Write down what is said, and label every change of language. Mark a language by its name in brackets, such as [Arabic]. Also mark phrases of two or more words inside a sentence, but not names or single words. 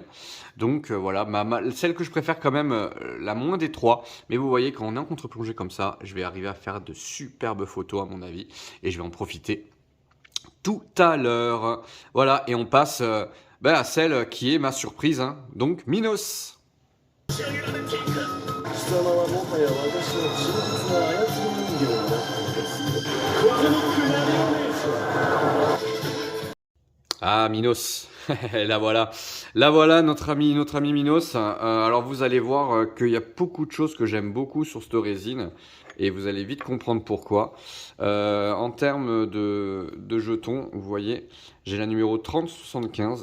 [French] Donc voilà, celle que je préfère quand même, la moins des trois, mais vous voyez, quand on est en contre-plongée comme ça, je vais arriver à faire de superbes photos, à mon avis, et je vais en profiter tout à l'heure. Voilà, et on passe à celle qui est ma surprise, hein, donc Minos. [Japanese] 貴様はもはや私の人物の操り人形になったのです。 [French] Ah, Minos, la voilà notre ami Minos. Alors vous allez voir qu'il y a beaucoup de choses que j'aime beaucoup sur cette résine et vous allez vite comprendre pourquoi. En termes de jetons, vous voyez, j'ai la numéro 3075.